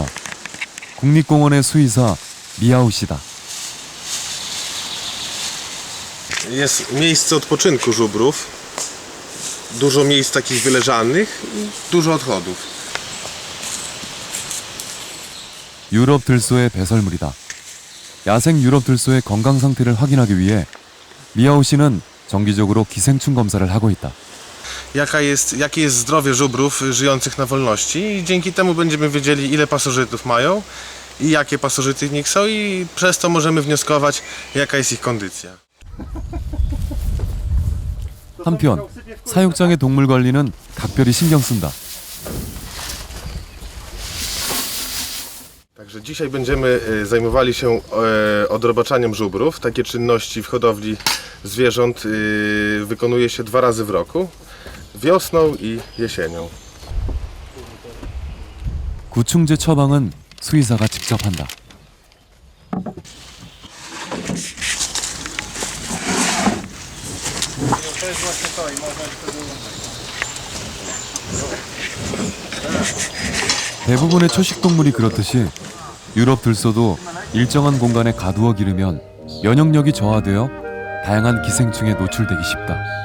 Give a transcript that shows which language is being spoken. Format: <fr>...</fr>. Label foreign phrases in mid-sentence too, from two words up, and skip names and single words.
<ko>국립공원의 수의사 미아우 씨다.</ko> <pl>Jest miejsce odpoczynku żubrów, dużo miejsc takich wyleżanych i dużo odchodów.</pl> <ko>유럽 들소의 배설물이다. 야생 유럽 들소의 건강 상태를 확인하기 위해 미아우 씨는 정기적으로 기생충 검사를 하고 있다.</ko> <pl>Jakie jest zdrowie żubrów żyjących na wolności i dzięki temu będziemy wiedzieli, ile pasożytów mają i jakie pasożyty w nich są i przez to możemy wnioskować, jaka jest ich kondycja.</pl> <ko>한편 사육장의 동물 관리는 각별히 신경 쓴다.</ko> <pl>Także dzisiaj będziemy zajmowali się odrobaczaniem żubrów. Takie czynności w hodowli zwierząt wykonuje się 2 razy w roku. Wiosną i jesienią.</pl> <ko>구충제 처방은 수의사가 직접 한다. 대부분의 초식동물이 그렇듯이 유럽 들소도 일정한 공간에 가두어 기르면 면역력이 저하되어 다양한 기생충에 노출되기 쉽다.</ko>